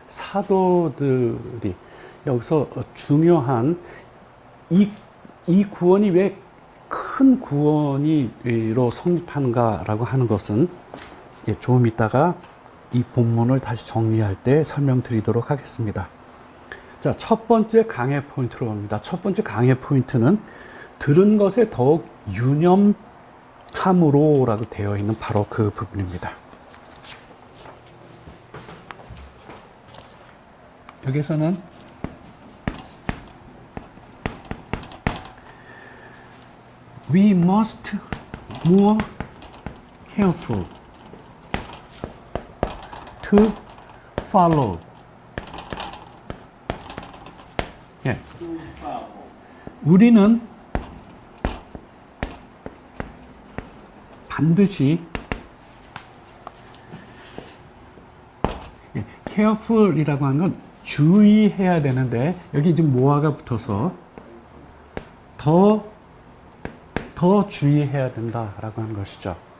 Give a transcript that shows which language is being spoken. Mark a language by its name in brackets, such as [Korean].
[Korean] 사도들이 여기서 중요한 이 구원이 왜 큰 구원이로 성립하는가라고 하는 것은 조금 있다가 이 본문을 다시 정리할 때 설명드리도록 하겠습니다. 자, 첫 번째 강해 포인트로 옵니다. 첫 번째 강해 포인트는 들은 것에 더욱 유념함으로라고 되어 있는 바로 그 부분입니다. [English] 여기서는 We must more careful to follow. [Korean] 우리는 반드시 careful이라고 하는 건 주의해야 되는데 여기 지금 모아가 붙어서 더 주의해야 된다라고 하는 것이죠.